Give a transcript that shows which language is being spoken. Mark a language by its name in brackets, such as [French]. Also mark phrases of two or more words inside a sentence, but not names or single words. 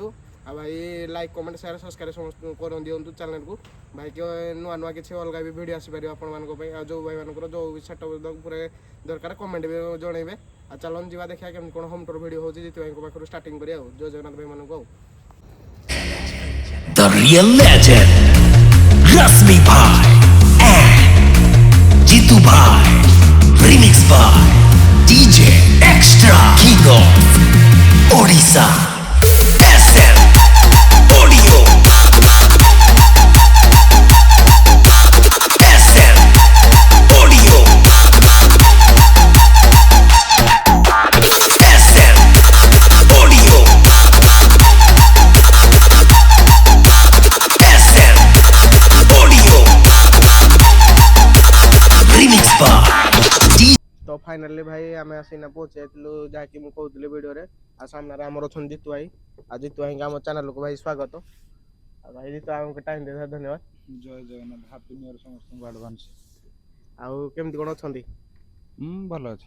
[Odia] ଆଉ ଭାଇ [English] like comment share subscribe [Odia] ସମସ୍ତଙ୍କୁ କରି ଦିଅନ୍ତୁ ଚ୍ୟାନେଲକୁ। ଭାଇ କି ନୂଆ ନୂଆ କିଛି ଅଲଗା ବି ଭିଡ଼ିଓ ଆସିପାରିବ ଆପଣମାନଙ୍କ ପାଇଁ। ଆଉ ଯେଉଁ ଭାଇମାନଙ୍କର ଯେଉଁ ସେଟଅପ୍ ପୁରା ଦରକାର କମେଣ୍ଟ ବି ଜଣାଇବେ। ଆଉ ଚାଲନ୍ତୁ ଯିବା ଦେଖିବା କେମିତି କ'ଣ [English] home tour video [Odia] ହେଉଛି ଜିତୁ ଭାଇଙ୍କ ପାଖରୁ ଷ୍ଟାର୍ଟିଂ କରିବା ଆଉ। ଜୟ ଜଗନ୍ନାଥ ଭାଇମାନଙ୍କୁ ଆଉ। [English] The real legend, Rasmi Bhai and Jitu Bhai, remix by DJ Extra, King of Odisha, SM Audio, SM Audio, SM Audio, SM Audio, remix by DJ. [Odia] ତ ଫାଇନାଲି ଭାଇ ଆମେ ଆସିନା ପହଞ୍ଚି ଯାଇଥିଲୁ, ଯାହାକି ମୁଁ କହୁଥିଲି ଭିଡ଼ିଓରେ। ଆଉ ସାମ୍ନାରେ ଆମର ଅଛନ୍ତି ଜିତୁ ଭାଇ। ଆଉ ଜିତୁ ଭାଇଙ୍କ ଆମ ଚ୍ୟାନେଲକୁ ଭାଇ ସ୍ୱାଗତ। ଆଉ ଭାଇ ଜିତୁ ଆମକୁ ଟାଇମ୍ ଦେଇଥିବାରୁ ଧନ୍ୟବାଦ। ଜୟ ଜଗନ୍ନାଥ, [English] happy new year [Odia] ସମସ୍ତଙ୍କୁ ଆଡଭାନ୍ସ। ଆଉ କେମିତି କ'ଣ ଅଛନ୍ତି? ଭଲ ଅଛି।